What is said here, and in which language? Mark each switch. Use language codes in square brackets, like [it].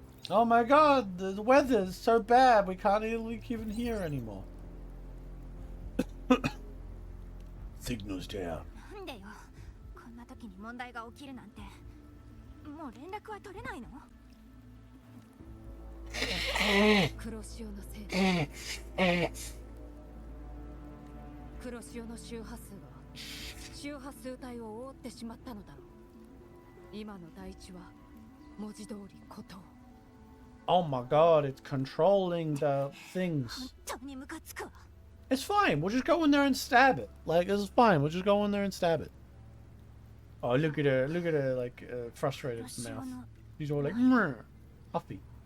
[en] Oh my god, the weather is so bad we can't even hear anymore. Signals down. [ja] なんでよ、こんな時に問題が起きるなんて。もう連絡は取れないの？黒潮のせいで黒潮の周波数が周波数帯を覆ってしまったのだろう。今の大地は文字通り孤島。 [en] Oh my god, it's controlling the things. [ja] 本当にムカつくわ。 [en] It's fine, we'll just go in there and stab it. Like, this is fine, we'll just go in there and stab it. Oh, look at her, like, frustrated mouth. She's all like, huffy.